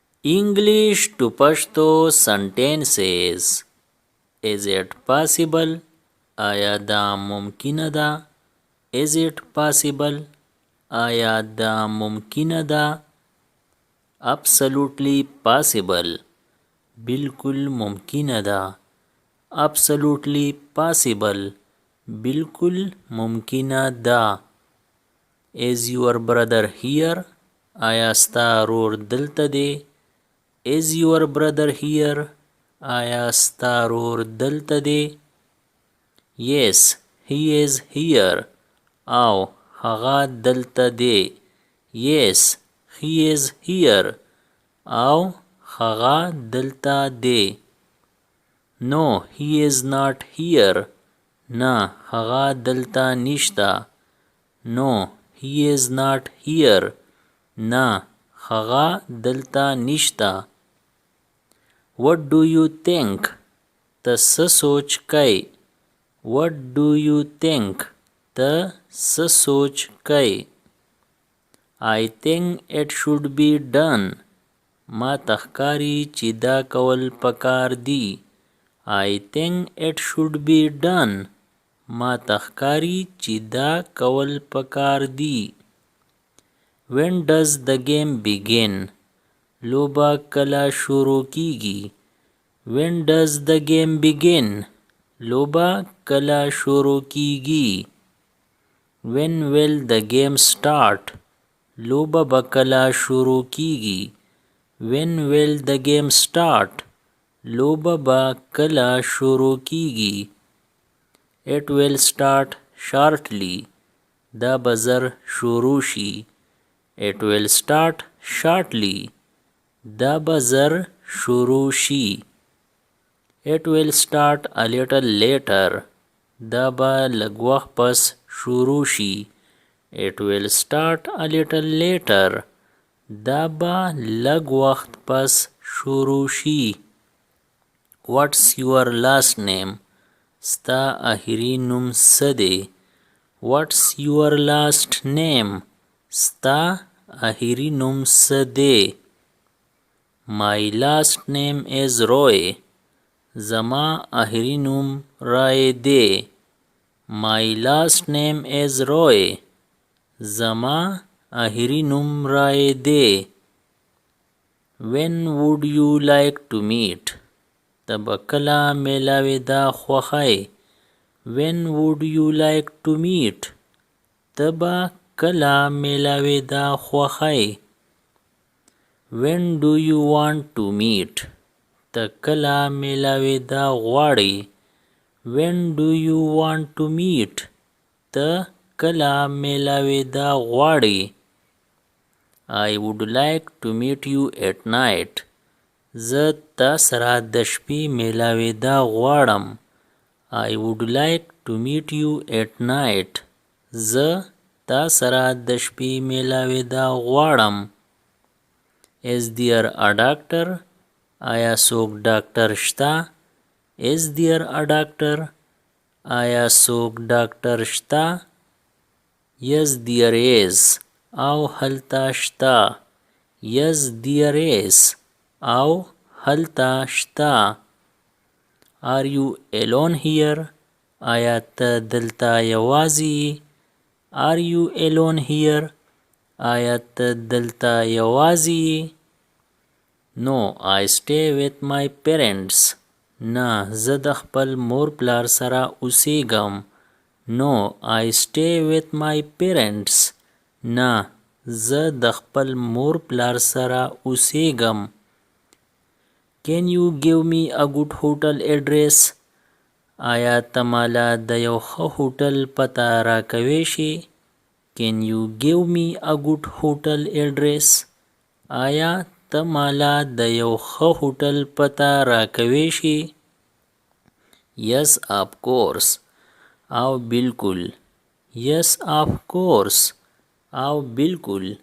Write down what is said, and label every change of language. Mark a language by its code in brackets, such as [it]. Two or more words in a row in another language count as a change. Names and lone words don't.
[en] English to Pashto sentences. Is it possible? [ps] آیا دا ممکنه ده؟ [en] Is it possible? [ps] آیا دا ممکنه ده؟ [en] Absolutely possible. [ps] بالکل ممکنه ده. [en] Absolutely possible. [ps] بالکل ممکنه ده. [en] Is your brother here? [ps] آیا ستا رور دلته دی؟ [en] Is your brother here? [ps] آیا ستا رور دلته دی؟ [en] Yes, he is here. [ps] او هغه دلته دی. [en] Yes, he is here. [ps] او هغه دلته دی. [en] No, he is not here. [ps] نه هغه دلته نشته. [en] No, he is not here. [ps] نه هغه دلته نشته. [en] What do you think? [ps] ته څه سوچ کوې؟ [en] What do you think? [ps] ته څه سوچ کوې؟ [en] I think it should be done. [ps] ما ته ښکاري چې دا کول پکار دي. [en] I think it should be done. [ps] ما ته ښکاري چې دا کول پکار دي. [en] When does the game begin? [ps] لوبه کله شروع کیږي؟ [en] When does the game begin? [ps] لوبه کله شروع کیږي؟ [en] When will the game start? [ps] لوبه به کله شروع کیږي؟ [en] When will the game start? [ps] لوبه به کله شروع کیږي؟ [en] It will start shortly. [ps] دا به زر شروع شي. [en] It will start shortly. [ps] دا به زر شروع شي. [en] It will start a little later. [ps] دا به لږ وخت پس شروع شي. [en] It will start a little later. [ps] دا به لږ وخت پس شروع شي. [en] What's your last name? [ps] ستا آخري نوم څه دی؟ [en] What's your last name? [ps] ستا آخري نوم څه دی؟ [en] My last name is Roy. [ps] زما آخري نوم رای دی. [en] My last name is Roy. [ps] زما آخري نوم رای دی. [en] When would you like to meet? [ps] ته به کله میلاوېدا خوښی؟ [en] When would you like to meet? [ps] ته به کله میلاوېدا خوښی؟ [en] When do you want to meet? [ps] ته کله میلاوېدا غواړې؟ [en] When do you want to meet? [ps] ته کله میلاوېدا غواړې؟ [en] I would like to meet you at night. [ps] زه تا سره د شپې میلاوېدا غواړم. [en] I would like to meet you at night. [ps] زه تا سره د شپې میلاوېدا غواړم. [en] Is there a doctor? [ps] آیا څوک ډاکټر شته؟ [en] Is there a doctor? [ps] آیا څوک ډاکټر شته؟ [en] Yes, there is. [ps] او هلته شته. [en] Yes, there is. [ps] او هلته شته. [en] Are you alone here? [ps] آیا ته دلته یوازې؟ [en] Are you alone here? [ps] آیا ته دلته یوازې؟ [en] No, I stay with my parents. [ps] نه زه د خپل مور پلار سره اوسېږم. [en] No, I stay with my parents. [ps] نه زه د خپل مور پلار سره اوسېږم. [en] Can you give me a good hotel address? [ps] آیا ته مالا د یو ښه هوټل پته راکوی شي؟ [en] Can you give me a good hotel address? [ps] آیا ته مالا د یو ښه هوټل پته راکوی شي؟ [en] Yes, of course. [ps] او بالکل. [en] Yes, of course. [ps] او بالکل.